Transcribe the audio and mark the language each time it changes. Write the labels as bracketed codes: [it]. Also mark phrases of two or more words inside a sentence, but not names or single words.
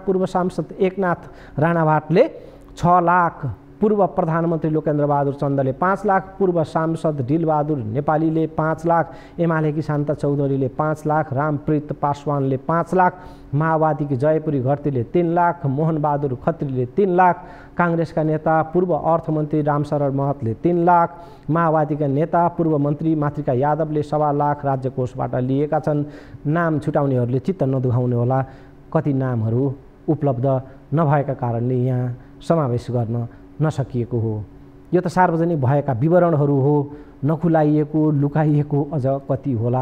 [ne] पूर्व सांसद एकनाथ राणावाटले 6 लाख, पूर्व प्रधानमन्त्री लोकेन्द्र बहादुर चन्दले 5 लाख, पूर्व सांसद डिलबहादुर नेपालीले 5 लाख, एमालेकी शान्ता चौधरीले 5 लाख, रामप्रीत पासवानले 5 लाख, माओवादीकी जयपुरी घरतीले 3 लाख, मोहनबहादुर खत्रीले 3 लाख, काङ्ग्रेसका नेता पूर्व अर्थमन्त्री रामशरण महतले 3 लाख, माओवादीका नेता पूर्व मन्त्री मातृका यादवले 1.25 लाख राज्य कोषबाट लिएका छन्। नाम छुटाउनेहरूले चित्त नदुखाउने होला, कति नामहरू उपलब्ध नभएका कारणले यहाँ समावेश गर्न नसकिएको हो। यो त सार्वजनिक भएका विवरणहरू हो, नखुलाइएको, लुकाइएको अझ कति होला।